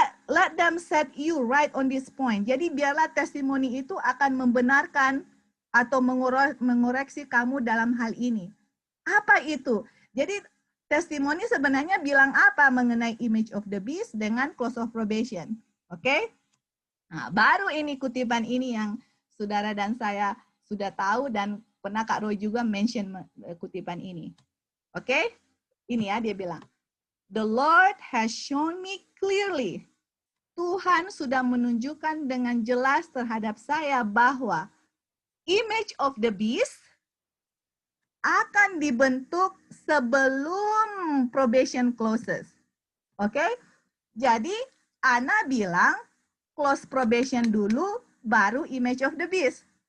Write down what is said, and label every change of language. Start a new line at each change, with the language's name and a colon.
English: Let them set you right on this point.
Indonesian: Jadi biarlah testimoni itu akan membenarkan atau mengoreksi kamu dalam hal ini. Apa itu? Jadi testimoni sebenarnya bilang apa mengenai image of the beast dengan close of probation. Oke? Nah, baru ini kutipan ini yang saudara dan saya sudah tahu dan pernah Kak Roy juga mention kutipan ini. Oke? Ini ya dia bilang.
English: The Lord has shown me clearly.
Indonesian: Tuhan sudah menunjukkan dengan jelas terhadap saya bahwa image of the beast akan dibentuk sebelum
English: probation closes.
Indonesian: Oke? Jadi Ana bilang close probation dulu baru image of the beast.